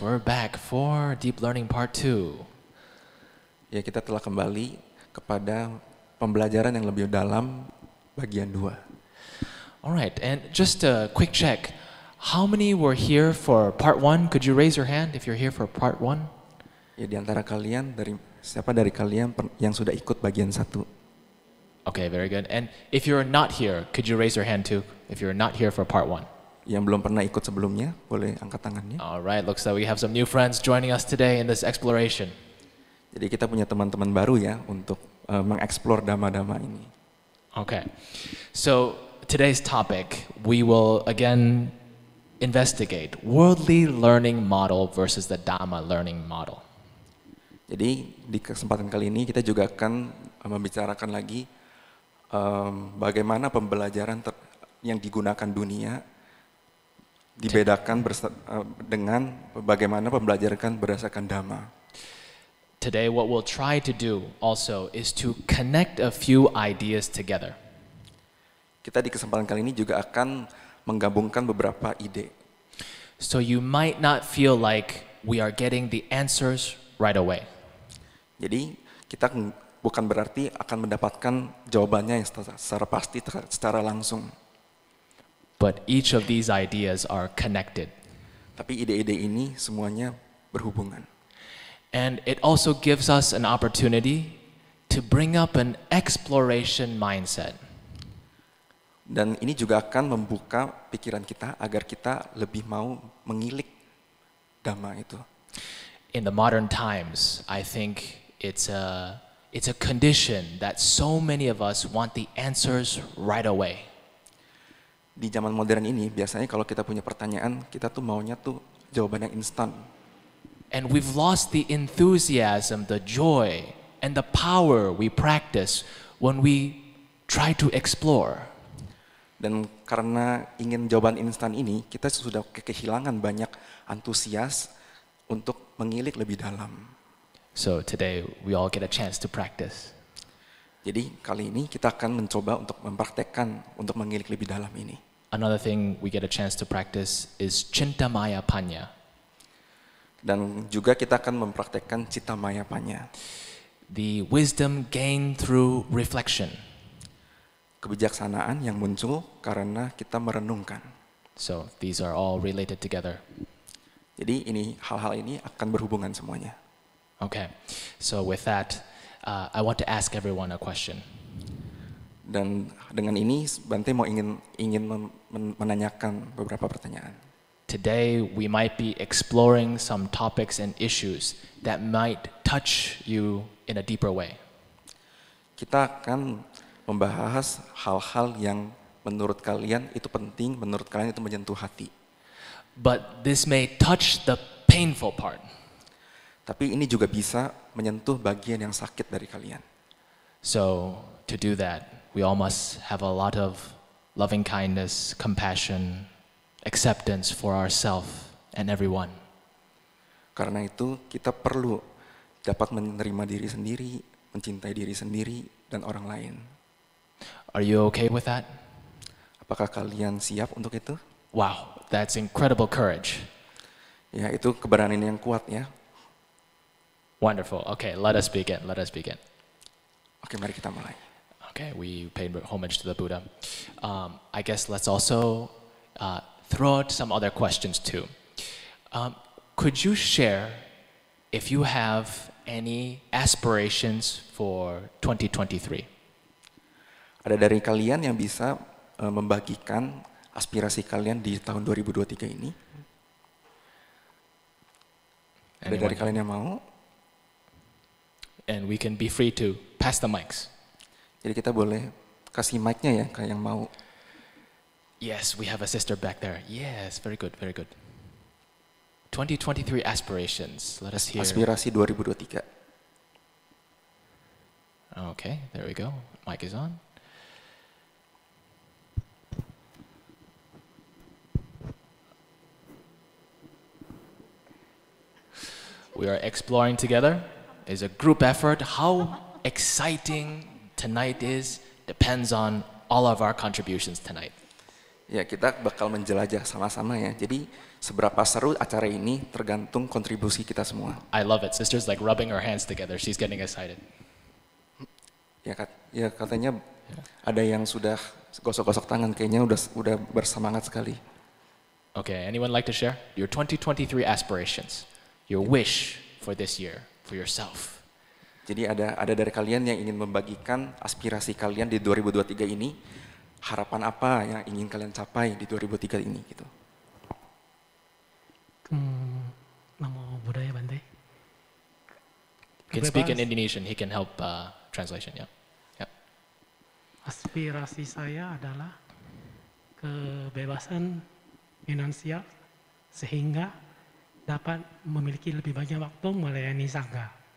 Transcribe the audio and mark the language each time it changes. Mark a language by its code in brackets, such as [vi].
[en] We're back for Deep Learning Part 2. [id] Ya, kita telah kembali kepada pembelajaran yang lebih dalam bagian 2. [en] All right, and just a quick check. How many were here for Part 1? Could you raise your hand if you're here for Part 1? [id] Ya, di antara kalian, siapa dari kalian yang sudah ikut bagian 1? [en] Okay, very good. And if you're not here, could you raise your hand too? If you're not here for Part 1. [id] Yang belum pernah ikut sebelumnya, boleh angkat tangannya. [en] All right, looks like we have some new friends joining us today in this exploration. [id] Jadi kita punya teman-teman baru ya untuk mengeksplor dhamma-dhamma ini. [en] Okay, so today's topic, we will again investigate worldly learning model versus the Dhamma learning model. [id] Jadi di kesempatan kali ini kita juga akan membicarakan lagi bagaimana pembelajaran yang digunakan dunia dibedakan dengan bagaimana pembelajaran berdasarkan Dhamma. [en] Today what we'll try to do also is to connect a few ideas together. [id] Kita di kesempatan kali ini juga akan menggabungkan beberapa ide. [en] So you might not feel like we are getting the answers right away. [id] Jadi kita bukan berarti akan mendapatkan jawabannya yang secara pasti, secara langsung. [en] But each of these ideas are connected. [id] Tapi ide-ide ini semuanya berhubungan. [en] And it also gives us an opportunity to bring up an exploration mindset. [id] Dan ini juga akan membuka pikiran kita agar kita lebih mau mengilik Dhamma itu. [en] In the modern times, I think it's a condition that so many of us want the answers right away. [id] Di zaman modern ini biasanya kalau kita punya pertanyaan, kita tuh maunya tuh jawaban yang instan. [en] And we've lost the enthusiasm, the joy, and the power we practice when we try to explore. [id] Dan karena ingin jawaban instan ini, kita sudah kehilangan banyak antusias untuk mengilik lebih dalam. [en] So today we all get a chance to practice. [id] Jadi kali ini kita akan mencoba untuk mempraktekkan untuk mengilik lebih dalam ini. [en] Another thing we get a chance to practice is Cintamaya Panya. [id] Dan juga kita akan mempraktekkan Citamaya Panya. [en] The wisdom gained through reflection. [id] Kebijaksanaan yang muncul karena kita merenungkan. [en] So these are all related together. [id] Jadi hal-hal ini akan berhubungan semuanya. [en] Okay, so with that, I want to ask everyone a question. [id] Dan dengan ini Bante mau ingin menanyakan beberapa pertanyaan. [en] Today we might be exploring some topics and issues that might touch you in a deeper way. [id] Kita akan membahas hal-hal yang menurut kalian itu penting, menurut kalian itu menyentuh hati. [en] But this may touch the painful part. [id] Tapi ini juga bisa menyentuh bagian yang sakit dari kalian. [en] So to do that, we all must have a lot of loving kindness, compassion, acceptance for ourselves and everyone. [id] Karena itu kita perlu dapat menerima diri sendiri, mencintai diri sendiri dan orang lain. [en] Are you okay with that? [id] Apakah kalian siap untuk itu? [en] Wow, that's incredible courage. [id] Ya, itu keberanian yang kuat ya. [en] Wonderful. Okay, let us begin. [id] Oke, mari kita mulai. [en] Okay, we paid homage to the Buddha. I guess let's also throw out some other questions too. Could you share if you have any aspirations for 2023? [id] Ada dari kalian yang bisa membagikan aspirasi kalian di tahun 2023 ini? Ada dari kalian yang mau? [en] And we can be free to pass the mics. [id] Jadi kita boleh kasih mic-nya ya ke yang mau. [en] Yes, we have a sister back there. Yes, very good, very good. 2023 aspirations. Let us hear. [id] Aspirasi 2023. [en] Okay, there we go. Mic is on. We are exploring together. It's a group effort. How exciting tonight is depends on all of our contributions tonight. [id] Ya, kita bakal menjelajah sama-sama ya. Jadi seberapa seru acara ini tergantung kontribusi kita semua. [en] I love it. Sister's like rubbing her hands together. She's getting excited. [id] Ya katanya ada yang sudah gosok-gosok tangan, kayaknya udah bersemangat sekali. [en] Okay, anyone like to share your 2023 aspirations, your wish for this year, for yourself? [id] Jadi ada dari kalian yang ingin membagikan aspirasi kalian di 2023 ini, harapan apa yang ingin kalian capai di 2023 ini gitu. [pi] Namo Buddhaya Bante. [en] He can speak in Indonesian. He can help translation. Yeah. [id] Aspirasi saya adalah kebebasan finansial sehingga dapat memiliki lebih banyak waktu melayani sangha.